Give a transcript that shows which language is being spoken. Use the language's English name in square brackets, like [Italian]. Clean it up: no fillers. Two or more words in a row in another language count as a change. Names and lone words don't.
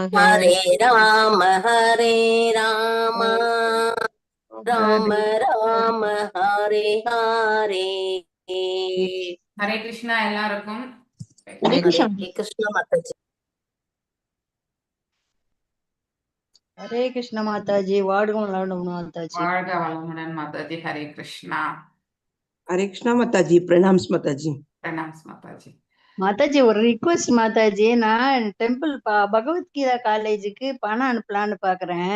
[Sanskrit] हरे राम, हरे राम, राम राम, हरे हरे. [Tamil] ஹரே கிருஷ்ணா எல்லாருக்கும். Hare Krishna Mataji. ஹரே கிருஷ்ண மாதாஜி, வாடுவோம் விளையாடுவோம் மாதாஜி. வாழ்க வளமுடன் மாதாஜி. ஹரே கிருஷ்ணா. ஹரே கிருஷ்ணா மாதாஜி. பிரணாம்ஸ் மாதாஜி. பிரணாம்ஸ் மாதாஜி. மாதாஜி, ஒரு ரிக்வெஸ்ட் மாதாஜி, நான் டெம்பிள் பகவத்கீதா காலேஜுக்கு பணம் அனுப்பலான்னு பாக்குறேன்.